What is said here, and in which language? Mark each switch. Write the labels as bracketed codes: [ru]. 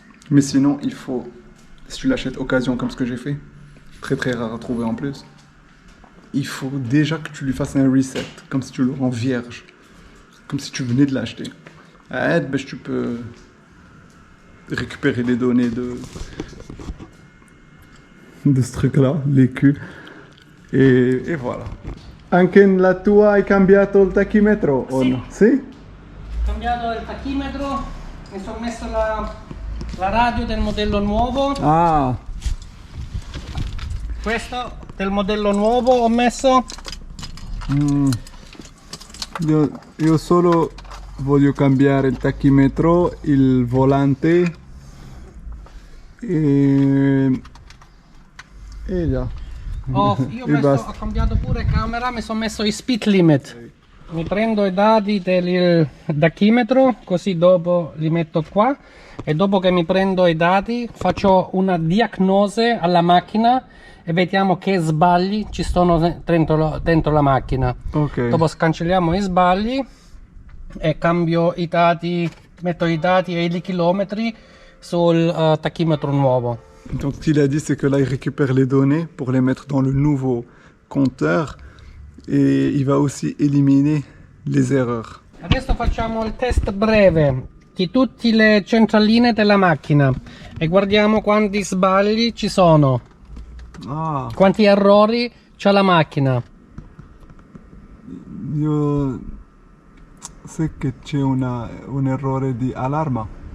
[fr] Mais sinon, si tu l'achètes occasion comme ce que j'ai fait, très très rare à trouver en plus, il faut déjà que tu lui fasses un reset, comme si tu le rends vierge, comme si tu venais de l'acheter. À Edge, tu peux récupérer les données de ce truc-là, l'EQ, et voilà. [it] Anche la tua hai cambiato il tachimetro? Sì. No? Sì? Ho cambiato il tachimetro, mi sono messo la radio del modello nuovo. Ah, Questo del modello nuovo ho messo. io solo voglio cambiare il tachimetro, il volante e già. Ho cambiato pure camera, mi sono messo i speed limit. Mi prendo i dati del tachimetro, così dopo li metto qua e dopo che mi prendo i dati faccio una diagnosi alla macchina e vediamo che sbagli ci sono dentro la macchina. Ok. Dopo scancelliamo i sbagli e cambio i dati, metto i dati e i chilometri sul tachimetro nuovo. [fr] Donc ce qu'il a dit, c'est que là, il récupère les données pour les mettre dans le nouveau compteur et il va aussi éliminer les erreurs. [it] Adesso facciamo il test breve di tutte le centraline della macchina e guardiamo quanti sbagli ci sono, Ah, quanti errori c'ha la macchina. io sai che c'è un errore di allarma.